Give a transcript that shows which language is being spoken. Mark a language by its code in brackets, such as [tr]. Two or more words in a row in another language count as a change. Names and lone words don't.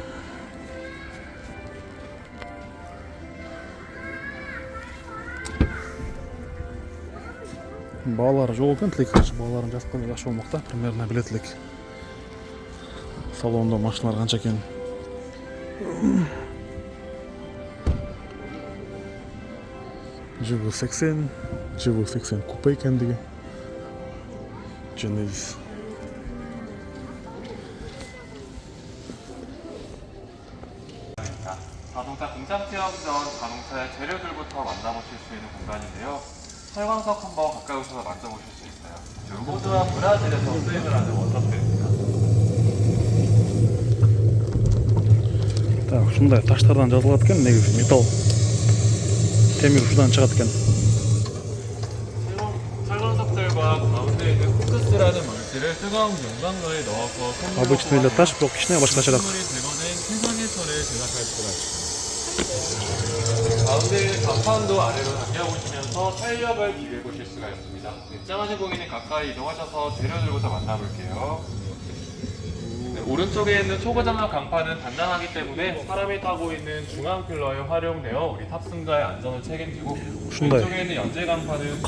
[ky] Баалары жок экен, тилек бааларын жазып койгон жакшы болмок да, примерно билет элек. Салонда машиналар канча экен. GV80 купе экендиги. Genesis. [ko] 자동차 공장 체험 전 자동차의 재료들부터 만나보실 수 있는 공간인데요. 철광석 한번 가까이 오셔서 만져보실 수 있어요. 호주와 브라질에서 수입을 하는 원석들입니다. [ky] Так, ушундай таштардан жазылат экен, негизи металл. Темир ушудан чыгат экен. [ko] 철광석들과 가운데 있는 코크스라는 물질을 뜨거운 용광로에 넣어서 [ru] Обычный для [ky] таш, бирок кичине башкачараак. [ko] 물이 제거된 최상의 철을 제작할 수가 있습니다. 가운데 있는 간판도 아래로 당겨보시면서 탄력을 비교해 보실 수가 있습니다. 입장하신 고객님 가까이 이동하셔서 재료들부터 만나볼게요. 네, 오른쪽에 있는 초고장력 강판은 단단하기 때문에 사람이 타고 있는 중앙 필러에 활용되어 우리 탑승자의 안전을 책임지고, 왼쪽에 있는 연재 강판은